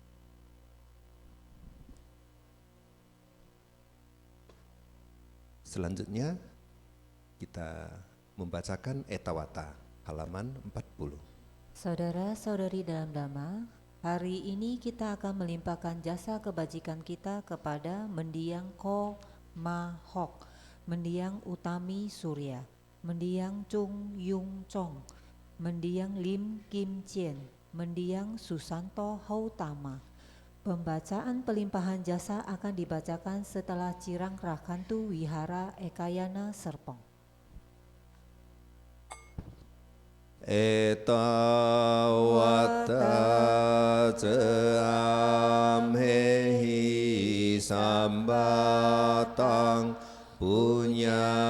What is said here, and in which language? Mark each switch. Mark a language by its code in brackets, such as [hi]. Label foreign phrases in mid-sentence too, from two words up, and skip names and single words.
[id] Selanjutnya kita membacakan Etawata halaman 40. Saudara-saudari dalam Dhamma, hari ini kita akan melimpahkan jasa kebajikan kita kepada Mendiang Ko Ma Hok, Mendiang Utami Surya, Mendiang Chung Yung Chong, Mendiang Lim Kim Chien, Mendiang Susanto Hautama. Pembacaan pelimpahan jasa akan dibacakan setelah Cirang Rakantu Wihara Ekayana Serpong. [pi] Etawata amhehi sambatang punya